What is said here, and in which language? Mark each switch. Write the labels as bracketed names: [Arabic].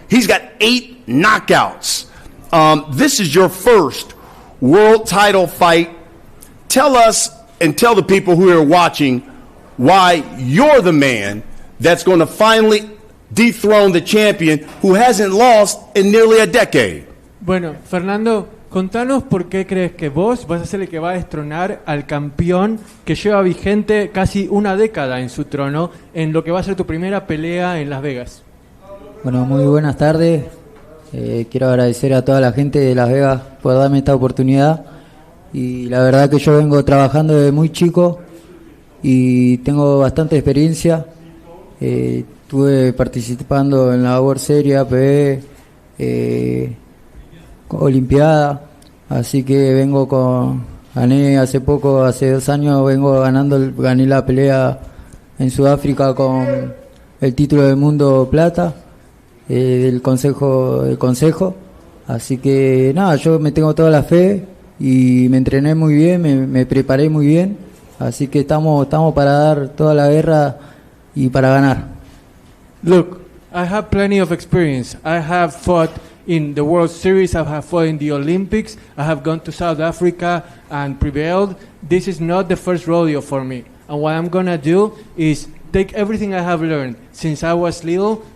[English] He's got 8 knockouts. This is your first world title fight. Tell us and tell the people who are watching why you're the man that's going to finally dethrone the champion who hasn't lost in nearly a decade. [Spanish] Bueno, Fernando, contanos por qué crees que vos vas a ser el que va a destronar al campeón que lleva vigente casi una década en su trono en lo que va a ser tu primera pelea en Las Vegas. Bueno, muy buenas tardes. Quiero agradecer a toda la gente de Las Vegas por darme esta oportunidad. Y la verdad que yo vengo trabajando desde muy chico y tengo bastante experiencia. Estuve participando en la World Series, APB, Olimpiada. Así que gané hace poco, hace 2 años, gané la pelea en Sudáfrica con el título del mundo plata. Del consejo, así que nada, yo me tengo toda la fe y me entrené muy bien, me preparé muy bien, así que estamos para dar toda la guerra y para ganar. [English] Look, I have plenty of experience. I have fought in the World Series, I have fought in the Olympics, I have gone to South Africa and prevailed. This is not the first rodeo for me, and what I'm gonna do is take everything I have learned since I was little